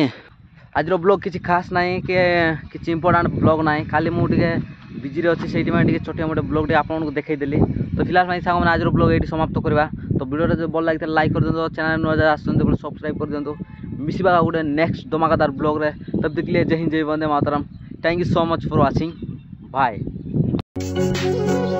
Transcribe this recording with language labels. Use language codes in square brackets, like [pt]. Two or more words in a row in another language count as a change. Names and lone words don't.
[or] ଆଜିର ବ୍ଲଗ୍ କିଛି ଖାସ୍ ନାହିଁ କି କିଛି [en] important blog [or] ନାହିଁ। ଖାଲି ମୁଁ ଟିକେ ବିଜିରେ ଅଛି ସେଇଥିପାଇଁ ଟିକେ ଛୋଟିଆ ମୋଟେ ବ୍ଲଗ୍ ଟିକେ ଆପଣଙ୍କୁ ଦେଖେଇଦେଲି। ତ ଫିଲହାଲ ପାଇଁ ସାଙ୍ଗମାନେ ଆଜିର ବ୍ଲଗ୍ ଏଇଠି ସମାପ୍ତ କରିବା। ତ ଭିଡ଼ିଓଟା ଯଦି ଭଲ ଲାଗିଥିଲା ଲାଇକ୍ କରିଦିଅନ୍ତୁ। ଚ୍ୟାନେଲ୍ ନୂଆ ଯାହା ଆସୁଛନ୍ତି ବୋଲି ସବସ୍କ୍ରାଇବ୍ କରିଦିଅନ୍ତୁ। ମିଶିବା ଗୋଟେ ନେକ୍ସଟ ଧମାକାଦାର ବ୍ଲଗ୍ରେ। [hi] ତब तक के लिए जय हिंद जय वंदे मातरम। [en] Thank you so much for watching. Bye.